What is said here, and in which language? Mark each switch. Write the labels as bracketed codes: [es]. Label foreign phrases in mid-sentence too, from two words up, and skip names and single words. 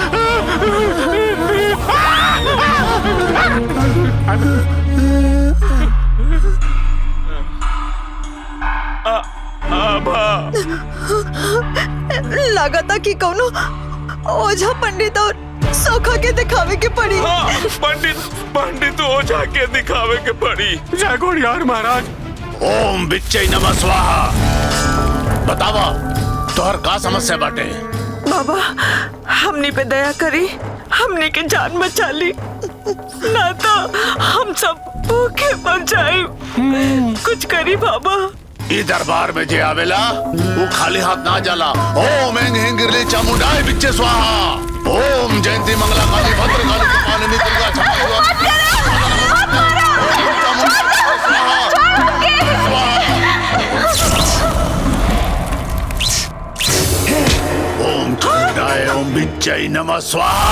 [bho] लागता कि कौनो ओझा पंडित और सोखा के दिखावे के पड़ी। पंडित ओझा के दिखावे के पड़ी। जय घोड़ियार महाराज। [sa] ओम बिच्चै नमः स्वाहा। [bho] बतावा तोहर का समस्या बाटे? बाबा हमनी पे दया करी, हमनी के जान बचा ली, ना तो हम सब भूखे मर जाए। कुछ करी बाबा। ई दरबार में जे आवेला वो खाली हाथ ना जाला। [sa] ओम एंग हिंगिरली चामुंडाय बिच्चे स्वाहा। ओम जयंती मंगला काली भद्र काली कपालिनी दुर्गा क्षमा। ओम चामुंडाय ओम बिच्चै नमः स्वाहा।